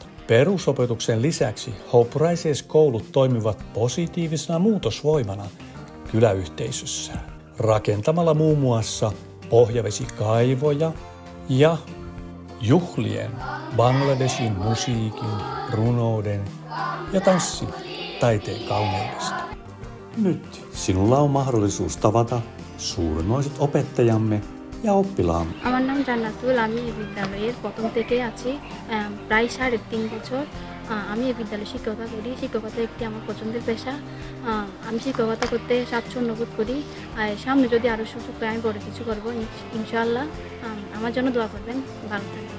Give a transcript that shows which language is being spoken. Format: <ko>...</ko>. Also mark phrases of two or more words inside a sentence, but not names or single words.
<fi>Perusopetuksen lisäksi Hope Rises-koulut toimivat positiivisena muutosvoimana kyläyhteisössään, rakentamalla muun muassa pohjavesikaivoja ja juhlien Bangladeshin musiikin, runouden ja tanssitaiteen kauneudesta. Nyt sinulla on mahdollisuus tavata suurmoiset opettajamme ja oppilaamme.</fi> <bn>আমার নাম জান্নাতুল, আমি এই বিদ্যালয়ের প্রথম থেকে আছি প্রায় 3.5 বছর। আমি এই বিদ্যালয়ে শিক্ষকতা করি। শিক্ষকতা একটি আমার পছন্দের পেশা। আমি শিক্ষকতা করতে স্বাচ্ছন্দ্য বোধ করি। আর সামনে যদি আরও সুযোগ পাই আমি বড় কিছু করব</bn> <ar>إن شاء الله.</ar> <bn>আমার জন্য দোয়া করবেন। ভালো থাকবেন।</bn>